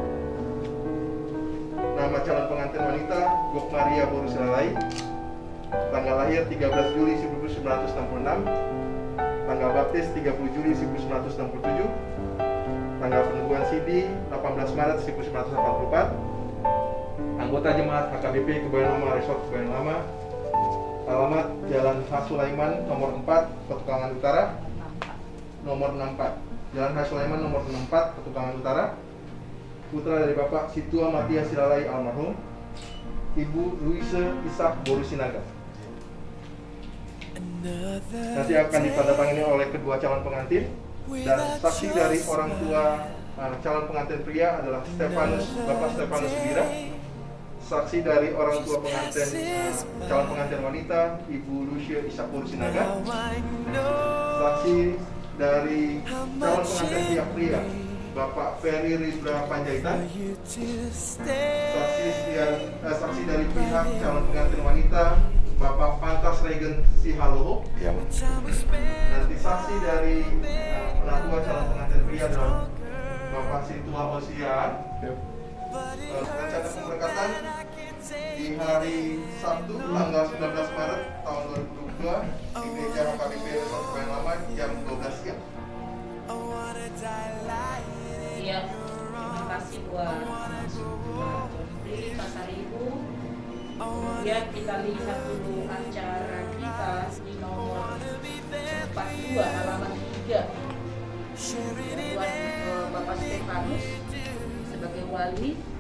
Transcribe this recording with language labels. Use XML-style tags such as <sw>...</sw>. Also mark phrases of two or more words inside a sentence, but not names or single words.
<id>Nama calon pengantin wanita Gok Maria Boru Silalai, tanggal lahir 13 Juli 1966, tanggal baptis 30 Juli 1967, tanggal peneguhan sidi 18 Maret 1984, anggota jemaat HKBP Kebayoran Lama Resort Kebayoran Lama. Alamat Jalan H. Sulaiman nomor 4 Petukangan Utara, nomor 64. Jalan H. Sulaiman nomor 64 Petukangan Utara. Putra dari Bapak Situa Matias Silalai almarhum, Ibu Luise Ishak Boru Sinaga. Nanti akan ditandatangani oleh kedua calon pengantin, dan saksi dari orang tua calon pengantin pria adalah Bapak Stefanus Sudira. Saksi dari orang tua pengantin calon pengantin wanita Ibu Lucia Isapur Sinaga. Saksi dari calon pengantin pihak pria Bapak Ferry Ribra Panjaitan. Saksi dari pihak calon pengantin wanita Bapak Pantas Regen Sihaloho. Nanti saksi dari penatua calon pengantin pria adalah Bapak Sintua Osian. Rencana pemberkatan di hari Sabtu tanggal 19 Maret tahun 2022 di Gereja HKBP Resort Kebayoran Lama jam 12 siang. Iya, terima kasih buat Pasar Ibu. Kemudian kita lihat dulu acara kita di nomor 42 halaman 3 buat Bapak Stefanus sebagai wali.</id>